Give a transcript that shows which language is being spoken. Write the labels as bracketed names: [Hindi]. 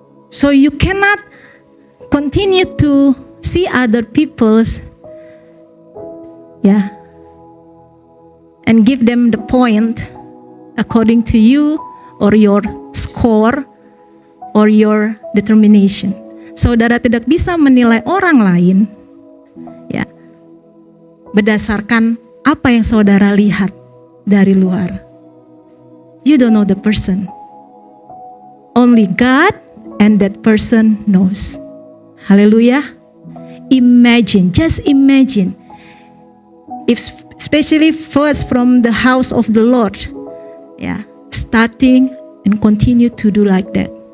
[English] So you cannot continue to see other people's, yeah, and give them the point according to you or your score or your determination. [Indonesian] Saudara tidak bisa menilai orang lain, ya, berdasarkan apa yang saudara lihat dari luar. [English] You don't know the person. Only God and that person knows. Haleluya. Imagine, just imagine, if especially first from the house of the Lord, ya, starting and continue to do like that.